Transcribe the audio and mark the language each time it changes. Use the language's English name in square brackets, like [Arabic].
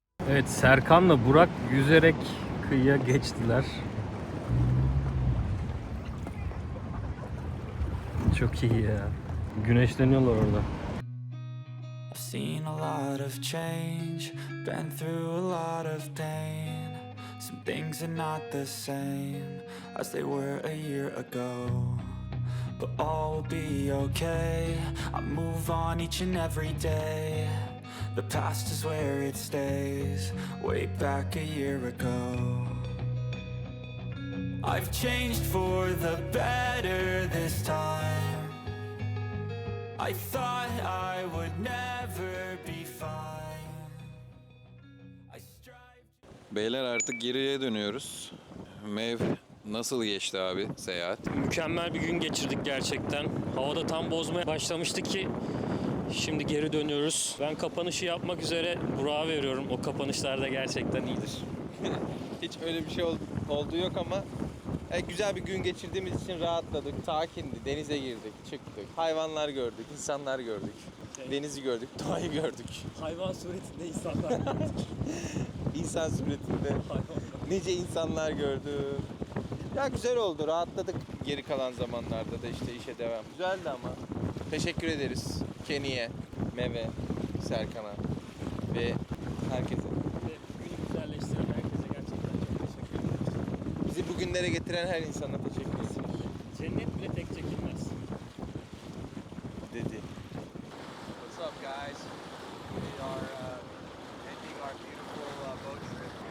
[Turkish] Evet, Serkan'la Burak yüzerek kıyıya geçtiler. Çok iyi ya. Güneşleniyorlar orada. [English] I've seen a lot of change, been through a lot of pain. Some things are not the same as they were a year ago. But all will be okay, I move on each and every day. The past is where it stays, way back a year ago. I've changed for the better this time. I thought I would never be fine. I strive. [Turkish] Beyler artık geriye dönüyoruz. Mev nasıl geçti abi seyahat? Mükemmel bir gün geçirdik gerçekten. Havada tam bozmaya başlamıştı ki şimdi geri dönüyoruz. Ben kapanışı yapmak üzere Burak'a veriyorum. O kapanışlar da gerçekten iyidir. Hiç öyle bir şey olduğu yok ama güzel bir gün geçirdiğimiz için rahatladık. Sakindi, denize girdik, çıktık. Hayvanlar gördük, insanlar gördük. Denizi gördük, doğayı gördük. Hayvan suretinde insanlar gördük. İnsan suretinde nice insanlar gördüm. Ya güzel oldu, rahatladık geri kalan zamanlarda da işte işe devam. Güzeldi ama. Teşekkür ederiz Kenny'e, Meve, Serkan'a ve herkese. Ve günü güzelleştiren herkese gerçekten çok teşekkür ederiz. Bizi bugünlere getiren her insana teşekkür ederiz. Cennet bile tek çekilmez. Dedi. [English] What's up, guys? We are ending our beautiful boat trip.